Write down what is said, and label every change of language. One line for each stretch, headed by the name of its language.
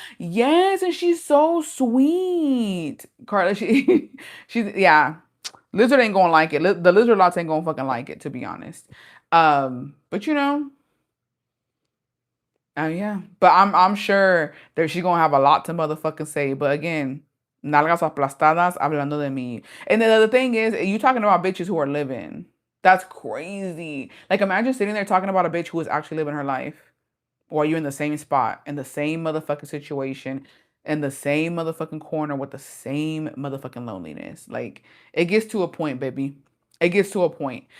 English: Yes, and she's so sweet. Carla, she's yeah. Lizard ain't gonna like it. The lizard lots ain't gonna fucking like it, to be honest. But yeah. But I'm sure that she's gonna have a lot to motherfucking say. But again,
Spanish: nalgas aplastadas hablando de mí.
English: And then the thing is, you talking about bitches who are living. That's crazy. Like imagine sitting there talking about a bitch who is actually living her life. Or you're in the same spot, in the same motherfucking situation, in the same motherfucking corner with the same motherfucking loneliness. Like it gets to a point, baby. It gets to a point.